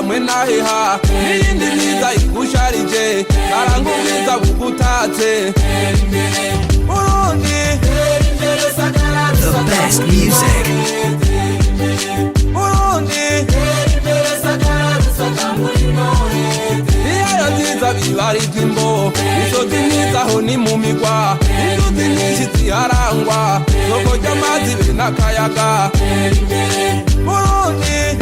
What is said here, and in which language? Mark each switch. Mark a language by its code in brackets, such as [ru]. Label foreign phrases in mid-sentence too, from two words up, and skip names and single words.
[rn] naheha n'iyindi myiza igusharije karanga ubwiza bugutatse Burundi [en] The best music. [rn] Burundi Iyaya nziza bibarirwa imbo Isozi myizaho ni mu migwa Inzuzi nyinshi ziharangwa Soko ry'amazi be n'akayaga Burundi